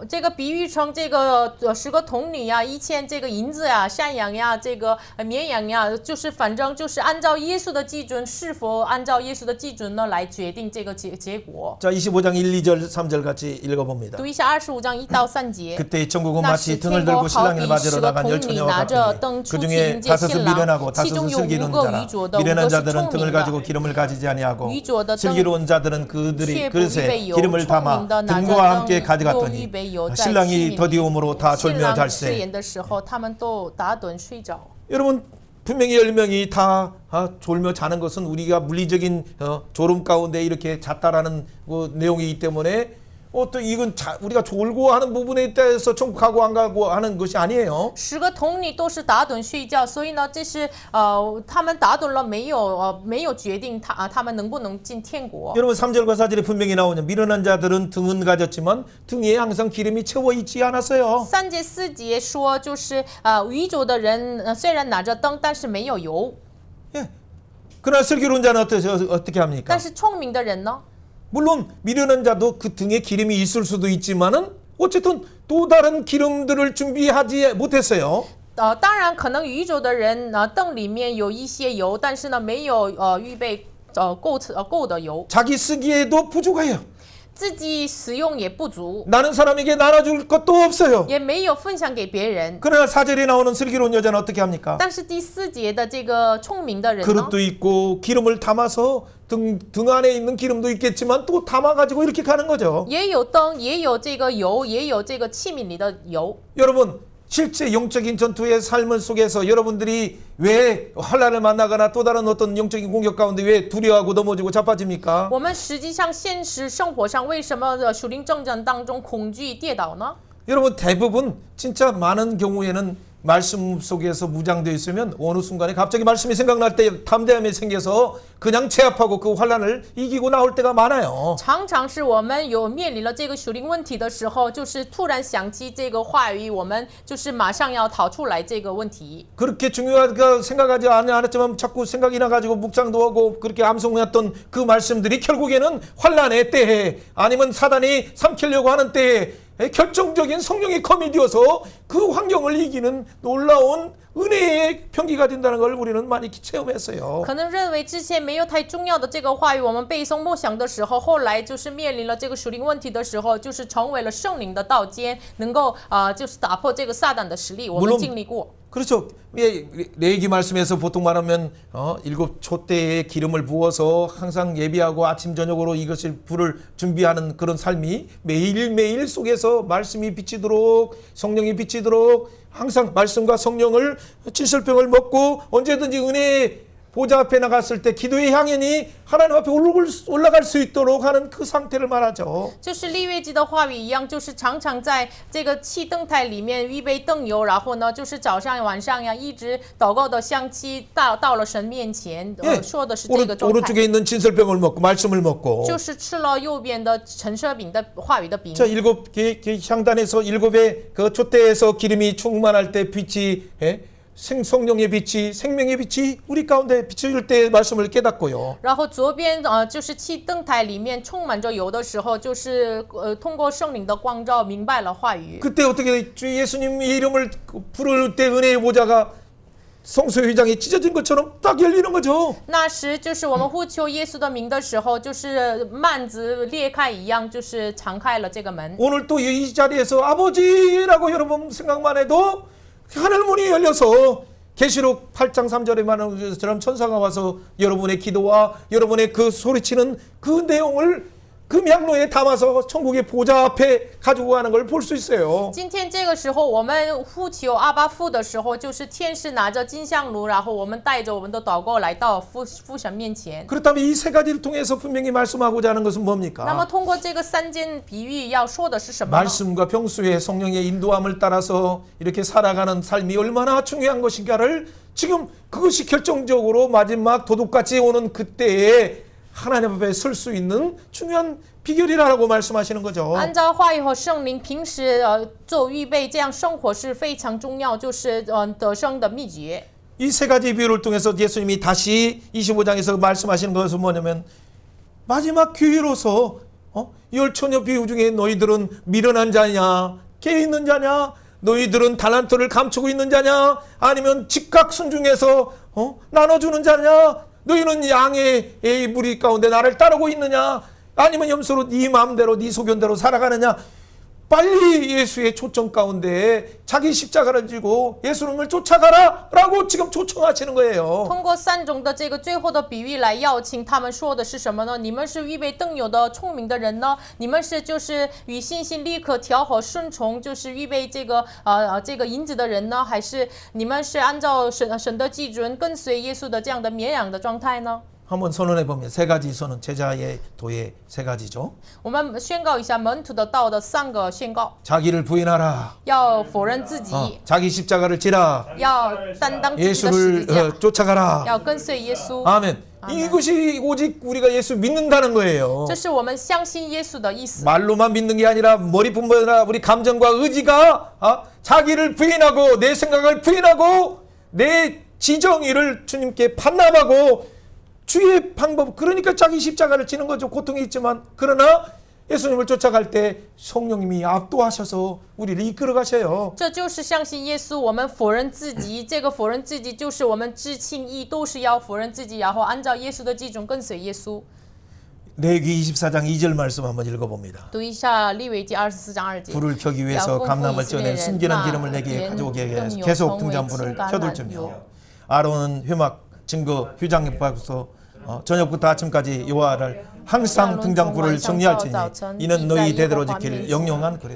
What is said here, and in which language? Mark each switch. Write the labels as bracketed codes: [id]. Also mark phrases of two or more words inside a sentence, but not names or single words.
[zh] 这个比喻成这个10个童女呀，1000这个银子呀、山羊呀、这个绵羊呀，就是反正就是按照耶稣的基准，是否按照耶稣的基准呢来决定这个结果。 [ko] 자, 25장 1, 2절, 3절 같이 읽어봅니다. [zh] 读一下25章1到3节。 [ko] 그때 천국은 [zh] 那 [ko] 마치 [zh] 时 [ko] 등을 [zh] 天国 [ko] 들고 [zh] 好 [ko] 신랑을 [zh] 比 [ko] 맞으러 [zh] 10个 [ko] 나간 [zh] 童女 [ko] 열처녀와 [zh] 拿着 [ko] 같으니 [zh] 灯出去 [ko] 그중에 [zh] 迎接 [ko] 다섯은 [zh] 新郎， [ko] 미련하고 [zh] 其中 [ko] 다섯은 [zh] 有5 [ko] 슬기로운 [zh] 个 [ko] 자라 [zh] 愚拙的，5 [ko] 미련한 [zh] 个是 [ko] 자들은 [zh] 聪 [ko] 등을 [zh] 明 [ko] 가지고 [zh] 的。 [ko] 기름을 가지지 아니하고 [zh] 愚拙的灯 [ko] 슬기로운 자들은 [zh] 却 [ko] 그들이 [zh] 不 [ko] 그릇에 [zh] 预备油， [ko] 기름을 [zh] 聪 [ko] 담아 [zh] 明的拿着 [ko] 등과 함께 [zh] 灯，又预 [ko] 가져갔더니 [zh] 备油在器 [ko] 신랑이 [zh] 皿 [ko] 더디움으로 다 [zh] 里。新 [ko] 졸며 [zh] 郎吃 [ko] 잘세. [zh] 盐的时候，他们都打盹睡着。 [ko] 여러분 분명히 10명이 다 졸며 자는 것은 우리가 물리적인 졸음 가운데 이렇게 잤다라는 내용이기 때문에 또 이건 우리가 졸고 하는 부분에 대해서 천국 가고 안 가고 하는 것이 아니에요. [zh] 10 个童女都是打盹睡觉，所以呢，这是他们打盹了没有决定他们能不能进天国。 [ko] 여러분 3절과 4절에 분명히 나오냐. 미련한 자들은 등은 가졌지만 등 위에 항상 기름이 채워 있지 않았어요. [zh] 3 节4节说，就是愚拙的人虽然拿着灯，但是没有油。 [ko] 예. 그러나 슬기로운 자는 어떻게 합니까? [zh] 但是聪明的人呢？ [ko] 물론 미련한 자도 그 등에 기름이 있을 수도 있지만은 어쨌든 또 다른 기름들을 준비하지 못했어요. [zh] 当然，可能愚拙的人灯里面有一些油，但是呢，没有预备够的油， [ko] 자기 쓰기에도 부족해요. [zh] 自己使用也不足， [ko] 나는 사람에게 나눠줄 것도 없어요. [zh] 也没有分享给别人。 [ko] 그러나 4절에 나오는 슬기로운 여자는 어떻게 합니까? [zh] 但是第4节的这个聪明的人呢？ [ko] 그릇도 있고 기름을 담아서 등 안에 있는 기름도 있겠지만 또 담아가지고 이렇게 가는 거죠. [zh] 也有灯，也有这个油，也有这个器皿里的油。 [ko] 여러분 실제 영적인 전투의 삶을 속에서 여러분들이 왜 환난을 만나거나 또 다른 어떤 영적인 공격 가운데 왜 두려워하고 넘어지고 자빠집니까? [zh] 我们实际上现实生活上为什么属灵征战当中恐惧跌倒呢？ [ko] 여러분 대부분 진짜 많은 경우에는 말씀 속에서 무장되어 있으면 어느 순간에 갑자기 말씀이 생각날 때 담대함이 생겨서 그냥 제압하고 그 환난을 이기고 나올 때가 많아요. [zh] 常常是我们有面临了这个属灵问题的时候，就是突然想起这个话语，我们就是马上要逃出来这个问题。 [ko] 그렇게 중요하게 생각하지 않았지만 자꾸 생각이 나가지고 묵장도 하고 그렇게 암송했던 그 말씀들이 결국에는 환난의 때에 아니면 사단이 삼키려고 하는 때에 결정적인 성령의 검이 되어서 그 환경을 이기는 놀라운 은혜의 병기가 된다는 걸 우리는 많이 체험했어요. [zh] 可能认为之前没有太重要的这个话语，我们背诵默想的时候，后来就是面临了这个属灵问题的时候，就是成为了圣灵的刀尖，能够就是打破这个撒旦的实力。我们经历过。 [ko] 그렇죠. 레위기 말씀에서 보통 말하면 7초 때에 기름을 부어서 항상 예비하고 아침 저녁으로 이것을 불을 준비하는 그런 삶이 매일매일 속에서 말씀이 비치도록 성령이 비치도록 항상 말씀과 성령을 칠설병을 먹고 언제든지 은혜의 보좌 앞에 나갔을 때 기도의 향연이 하나님 앞에 올라갈 수 있도록 하는 그 상태를 말하죠. [zh] 就是利未记的话语一样，就是常常在这个气灯台里面预备灯油，然后呢，就是早上晚上呀，一直祷告的香气到了神面前，说的是这个状态。 [ko] 오른쪽에 있는 진설병을 먹고 말씀을 먹고 [zh] 就是吃了右边的陈设饼的话语的饼。 [ko] 자, 7개 향단에서 7의 그 촛대에서 기름이 충만할 때 빛이 성령의 빛이 생명의 빛이 우리 가운데 비춰질 때 말씀을 깨닫고요. [zh] 然后左边就是气灯台里面充满着油的时候，就是通过圣灵的光照明白了话语。 [ko] 그때 어떻게 주 예수님 이름을 부를 때 은혜의 보좌가 성소 회장이 찢어진 것처럼 딱 열리는 거죠. [zh] 那时就是我们呼求耶稣的名的时候，就是幔子裂开一样，就是敞开了这个门。 [ko] 오늘 또 이 자리에서 아버지라고 여러분 생각만 해도 하늘 문이 열려서 계시록 8장 3절에 말하는 것처럼 천사가 와서 여러분의 기도와 여러분의 그 소리치는 그 내용을 그 명로에 담아서 천국의 보좌 앞에 가지고 가는 걸 볼 수 있어요. [zh] 今天这个时候，我们呼求阿巴父的时候，就是天使拿着金香炉，然后我们带着我们的祷告来到父神面前。 [ko] 그렇다면 이 세 가지를 통해서 분명히 말씀하고자 하는 것은 [zh] 那么 [ko] 뭡니까? [zh] 通过这个三件比喻要说的是什么呢？ [ko] 말씀과 평소에 성령의 인도함을 따라서 이렇게 살아가는 삶이 얼마나 중요한 것인가를 지금 그것이 결정적으로 마지막 도둑같이 오는 그때에 하나님 앞에 설 수 있는 중요한 비결이라고 말씀하시는 거죠. [zh] 按照话语和圣灵平时做预备，这样生活是非常重要，就是得胜的秘诀。 [ko] 이 세 가지 비유를 통해서 예수님이 다시 25장에서 말씀하시는 것은 뭐냐면 마지막 기회로서 열처녀 비유 중에 너희들은 미련한 자냐 깨어있는 자냐 너희들은 달란트를 감추고 있는 자냐 아니면 즉각 순종해서 나눠주는 자냐 너희는 양의 무리 가운데 나를 따르고 있느냐 아니면 염소로 네 마음대로 네 소견대로 살아가느냐 빨리 예수의 초청 가운데 자기 십자가를 지고 예수님을 쫓아가라 라고 지금 초청하시는 거예요. [zh] 通过三种的这个最后的比喻来邀请他们说的是什么呢？你们是预备灯油的聪明的人呢？你们是就是与信心立刻调和顺从，就是预备这个银子的人呢？还是你们是按照神的基准跟随耶稣的这样的绵羊的状态呢？ [ko] 한번 선언해 보면 세 가지 선언 제자의 도의 세 가지죠. [zh] 我们宣告一下门徒的道的三个宣告： [ko] 자기를 부인하라. [zh] 要否认自己， [ko] 자기 십자가를 지라. [zh] 要担当自己的十字 [ko] 예수를 [zh] 架， [ko] 쫓아가라. [zh] 要跟随耶稣。 [ko] 아멘. 이것이 오직 우리가 예수 믿는다는 거예요. [zh] 这是我们相信耶稣的意思。 [ko] 말로만 믿는 게 아니라 머리뿐만 아니라 우리 감정과 의지가 자기를 부인하고 내 생각을 부인하고 내 지정의를 주님께 반납하고 주의 방법 그러니까 자기 십자가를 지는 거죠. 고통이 있지만 그러나 예수님을 쫓아갈 때 성령님이 압도하셔서 우리를 이끌어 가셔요. [zh] 这就是相信耶稣，我们否认自己。这个否认自己，就是我们知轻易都是要否认自己，然后按照耶稣的基准跟随耶稣。 [ko] 레위기 24장 2절 말씀 한번 읽어봅니다. [zh] 读一下利未记24章2节。 [ko] 불을 켜기 위해서 감람을 쪄낸 순진한 기름을 내게 가져오게 해서 계속 등잔불을 켜둘지며 아론은 회막 증거 휴장에서 저녁부터 아침까지 여호와를 항상 등잔불을 정리할지니 이는 너희 대대로 지킬 영영한 거래다.